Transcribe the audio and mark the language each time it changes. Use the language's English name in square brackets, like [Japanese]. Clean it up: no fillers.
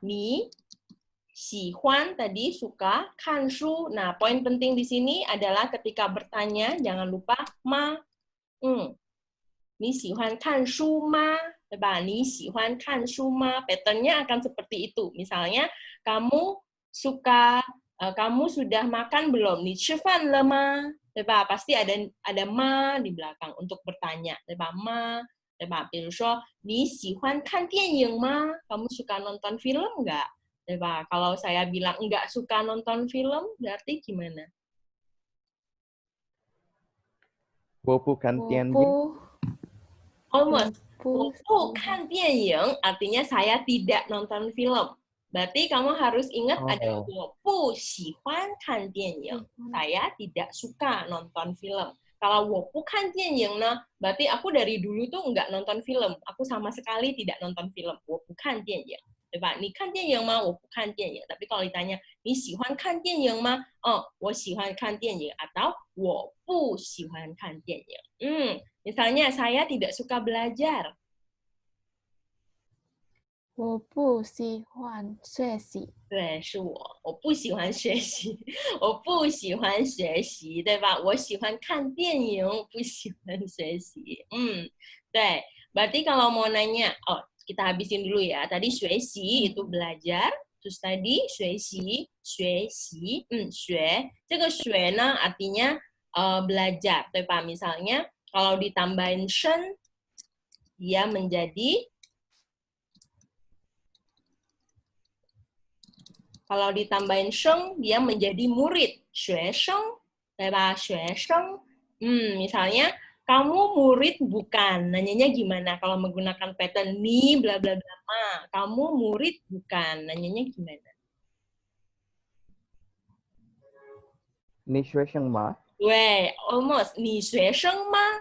[Chinese] 你喜欢 [Indonesian] tadi suka, [Chinese] 看书. [Indonesian] Nah, poin penting di sini adalah ketika bertanya jangan lupa ma. [Chinese] 你喜欢看书吗？对吧？你喜欢看书吗？ [Indonesian] Pattern-nya akan seperti itu. Misalnya, kamu suka, kamu sudah makan belum? [Chinese] 你吃饭了吗？对吧？ [Indonesian] Pasti ada ma di belakang untuk bertanya, [Chinese] 对吧？ ma, 对吧？比如说，你喜欢看电影吗？ [Indonesian] Kamu suka nonton film nggak? 对吧？Kalau saya bilang nggak suka nonton film, berarti gimana? [Chinese] 我不看电影。 [English] Almost. [Chinese] 我我不不看电影 [Indonesian] artinya saya tidak nonton film. Berarti kamu harus ingat ada [Chinese] 我不喜欢看电影. [Indonesian] Saya tidak suka nonton film. Kalau [Chinese] 我不看电影 呢, [Indonesian] berarti aku dari dulu tuh nggak nonton film. Aku sama sekali tidak nonton film. [Chinese] 我不看电影，对吧？你看电影吗？我不看电影。 [Indonesian] Tapi kalau ditanya, [Chinese] 你喜欢看电影吗？我喜欢看电影 [Indonesian] atau [Chinese] 我不喜欢看电影. [Indonesian] Misalnya, saya tidak suka belajar. [Chinese] 我不喜欢学习。对，是我不喜欢学习，我不喜欢学习，对吧？我喜欢看电影，不喜欢学习。 [Indonesian] 对.Berarti kalau mau nanya, kita habisin dulu ya. Tadi 学习 itu belajar, terus tadi [Chinese] 学习，学，这个学呢 [Indonesian] artinya belajar, 对吧？ Misalnya kalau ditambahin 生 dia menjadi, kalau ditambahin 生 dia menjadi murid, [Chinese] 学生，对吧？学生. [Indonesian] Misalnya kamu murid bukan, nanyanya gimana kalau menggunakan pattern ni bla bla bla ma, kamu murid bukan, nanyanya gimana? [Chinese] 你学生吗？对 [English] almost [Chinese] 你学生吗?